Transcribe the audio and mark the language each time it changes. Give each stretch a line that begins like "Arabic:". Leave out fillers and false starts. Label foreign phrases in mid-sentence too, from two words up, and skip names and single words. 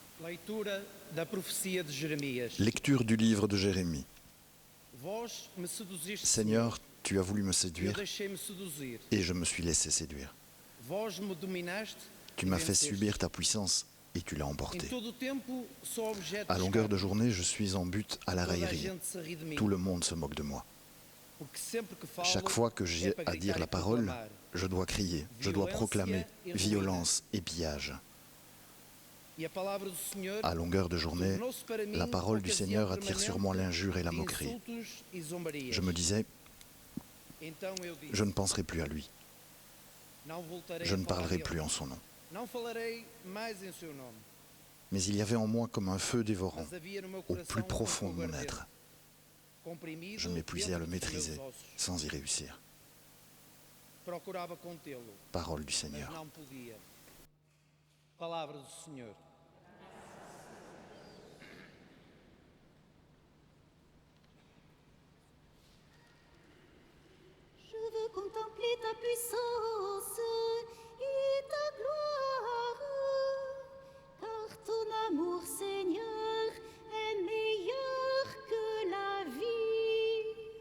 Portuguese: Leitura da profecia de Jeremias.
French: Lecture du livre de Jérémie.
Portuguese: Vós me seduziste,
French: Seigneur, tu as voulu me
Portuguese: e eu
French: séduire
Portuguese: deixei-me seduzir.
French: et je me suis laissé séduire.
Portuguese: Vós me dominaste,
French: Tu
Portuguese: e
French: m'as fait
Portuguese: venceste.
French: subir ta puissance et tu l'as
Portuguese: Em
French: emporté.
Portuguese: todo o tempo sou objeto
French: À
Portuguese: de
French: longueur de
Portuguese: escárnio.
French: journée, je suis en but à la
Portuguese: Toda a
French: raillerie.
Portuguese: gente se ri de mim.
French: Tout le monde se moque de moi.
Portuguese: Porque sempre que falo,
French: Chaque fois que
Portuguese: é
French: j'ai
Portuguese: para
French: à dire
Portuguese: gritar
French: la
Portuguese: e
French: parole,
Portuguese: proclamar.
French: je dois crier, je dois proclamer violence et pillage.
Portuguese: E a palavra do Senhor
French: À longueur de journée,
Portuguese: tornou-se para mim
French: la parole du
Portuguese: ocasião
French: Seigneur attire sur moi
Portuguese: permanente
French: l'injure et la
Portuguese: de
French: moquerie.
Portuguese: insultos e zombarias.
French: Je me disais,
Portuguese: Então eu disse,
French: je ne penserai plus à lui,
Portuguese: não voltarei
French: je
Portuguese: a
French: ne
Portuguese: falar
French: parlerai
Portuguese: dele.
French: plus en son nom.
Portuguese: Não falarei mais em seu nome.
French: Mais il y avait en moi comme un feu dévorant,
Portuguese: Mas havia no meu
French: au
Portuguese: coração
French: plus profond de
Portuguese: fogo
French: mon
Portuguese: ardente,
French: être.
Portuguese: comprimido
French: Je m'épuisais à le
Portuguese: dentro dos meus
French: maîtriser
Portuguese: ossos.
French: sans y réussir.
Portuguese: Procurava contê-lo,
French: Parole du
Portuguese: mas
French: Seigneur.
Portuguese: não podia. Palavra do Senhor.
French: Je veux contempler ta puissance et ta gloire, car ton amour, Seigneur, est meilleur que la vie.